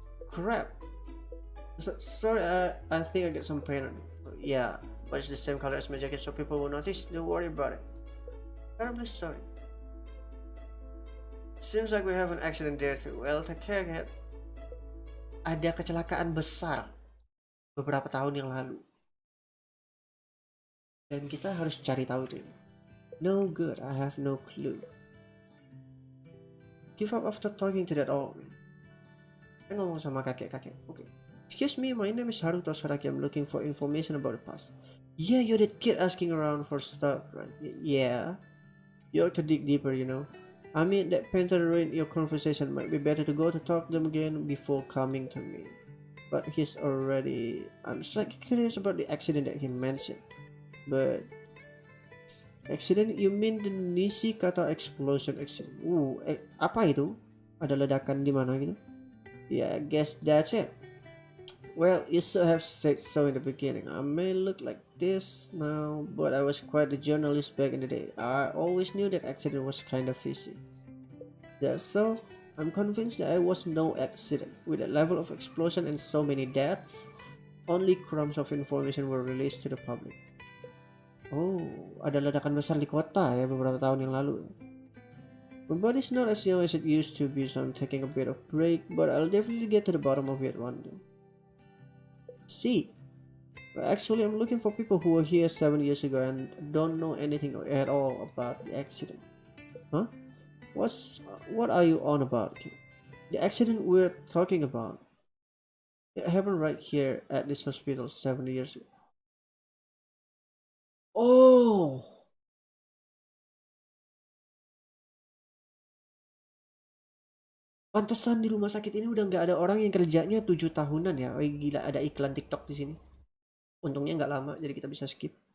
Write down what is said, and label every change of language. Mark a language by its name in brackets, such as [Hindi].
[English] Crap. Sorry, I think I got some paint on it. Yeah, but it's the same color as my jacket, so people will notice. Don't worry about it. Terribly sorry. Seems like we have an accident there too. Well, take care, kid. [Indonesian] ada kecelakaan besar beberapa tahun yang lalu. Dan kita harus cari tahu itu. [English] No good, I have no clue. Give up after talking to that old man. [Indonesian] Saya ngomong sama kakek-kakek. [English] Okay. Excuse me, my name is Haruto Saraki. I'm looking for information about the past. Yeah, you're that kid asking around for stuff, right? Yeah. You ought to dig deeper, you know. I mean, that painter ruined your conversation. Might be better to go to talk to them again before coming to me. But he's already... I'm slightly curious about the accident that he mentioned. But... Accident? You mean the Nishikata explosion accident? [Indonesian] Apa itu? Ada ledakan di mana gitu? [English] Yeah, I guess that's it. Well, you should have said so in the beginning. I may look like this now, but I was quite a journalist back in the day. I always knew that accident was kind of fishy. That's so. I'm convinced that I was no accident. With a level of explosion and so many deaths, only crumbs of information were released to the public. [Indonesian] Oh, ada ledakan besar di kota ya beberapa tahun yang lalu. [English] My body's not as young as it used to be, so I'm taking a bit of break, but I'll definitely get to the bottom of it one day. See, actually, I'm looking for people who were here 7 years ago and don't know anything at all about the accident. Huh? What are you on about? The accident we're talking about. It happened right here at this hospital 7 years ago. [Indonesian] Oh, pantesan di rumah sakit ini udah nggak ada orang yang kerjanya 7 tahunan ya. Oh gila, ada iklan TikTok di sini. Untungnya nggak lama, jadi kita bisa skip.